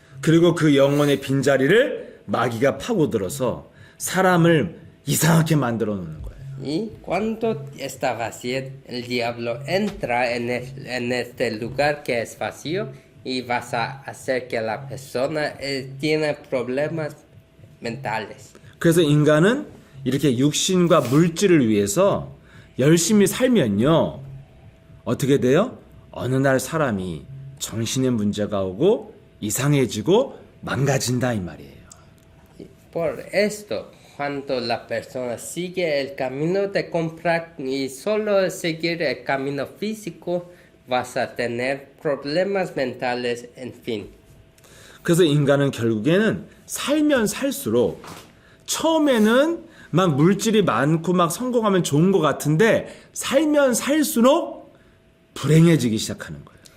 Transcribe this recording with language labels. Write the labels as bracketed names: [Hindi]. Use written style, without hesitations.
[Korean] 그리고 그 영혼의 빈자리를 마귀가 파고들어서 사람을 이상하게 만들어 놓는 거예요. [Spanish] Y cuando está vacío, el diablo entra en este lugar que es vacío y vas a hacer que la persona tiene problemas mentales. [Korean] 그래서 인간은 이렇게 육신과 물질을 위해서 열심히 살면요. 어떻게 돼요? 어느 날 사람이 정신의 문제가 오고 이상해지고 망가진다 이 말이에요. [Spanish] Y por esto, cuando la persona sigue el camino de comprar y solo seguir el camino físico, vas a tener problemas mentales, en fin. [Korean] 그래서 인간은 결국에는 살면 살수록 처음에는 막 물질이 많고 막 성공하면 좋은 것 같은데 살면 살수록 불행해지기 시작하는 거예요.